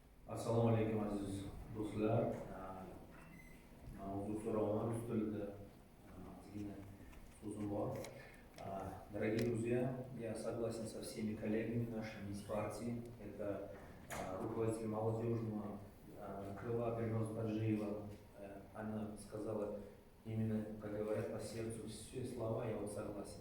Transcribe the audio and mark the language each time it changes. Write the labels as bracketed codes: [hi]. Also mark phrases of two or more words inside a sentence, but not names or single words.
[uz] Assalomu alaykum aziz do'stlar. Mavzu so'rovnoma rus tilida ozgina so'zim bor. [ru] Дорогие друзья, я согласен со всеми коллегами нашими из партии. Это руководитель молодежного крыла Бирнуз Таджиева. Она сказала именно, как говорят, по сердцу все слова, я вот согласен.